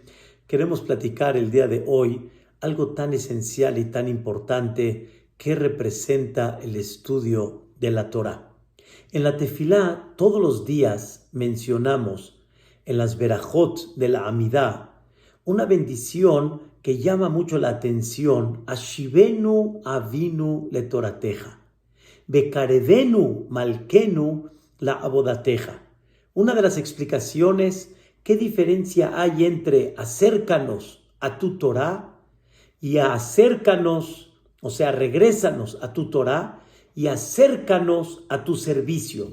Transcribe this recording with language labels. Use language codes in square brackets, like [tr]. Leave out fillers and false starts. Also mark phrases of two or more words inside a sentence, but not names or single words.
[es] Queremos platicar el día de hoy algo tan esencial y tan importante que representa el estudio de la Torah. En la tefilá todos los días mencionamos en las verajot de la Amidá una bendición que llama mucho la atención: [he] השיבנו אבינו לתורתך, וקרבנו מלכנו לעבודתך. [es] Una de las explicaciones, ¿qué diferencia hay entre acércanos a tu Torah y acércanos, o sea, regrésanos a tu Torah y acércanos a tu servicio?